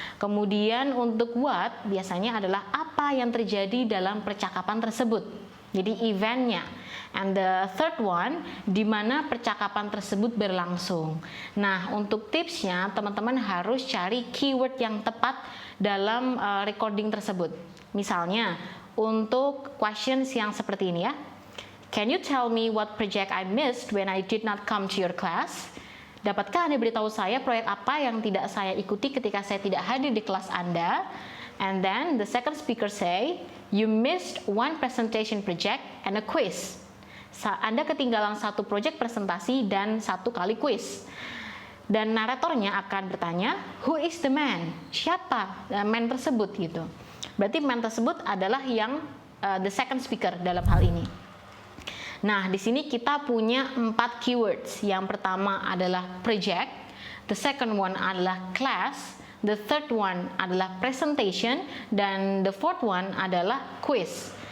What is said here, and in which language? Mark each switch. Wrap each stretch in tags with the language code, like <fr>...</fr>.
<id>Kemudian untuk what biasanya adalah apa yang terjadi dalam percakapan tersebut. Jadi eventnya.</id> <en>And the third one,</en> <id>di mana percakapan tersebut berlangsung. Nah, untuk tipsnya, teman-teman harus cari keyword yang tepat dalam recording tersebut. Misalnya, untuk questions yang seperti ini ya.</id> <en>Can you tell me what project I missed when I did not come to your class?</en> <id>Dapatkah Anda beritahu saya proyek apa yang tidak saya ikuti ketika saya tidak hadir di kelas Anda?</id> <en>And then the second speaker say, you missed one presentation project and a quiz.</en> <id>Anda ketinggalan satu proyek presentasi dan satu kali quiz. Dan naratornya akan bertanya,</id> <en>who is the man?</en> <id>Siapa man tersebut gitu. Berarti man tersebut adalah yang</id> <en>the second speaker</en> <id>dalam hal ini. Nah, di sini kita punya 4 keywords. Yang pertama adalah project,</id> <en>the second one</en> <id>adalah class,</id> <en>the third one</en> <id>adalah presentation, dan</id> <en>the fourth one</en> <id>adalah quiz.</id>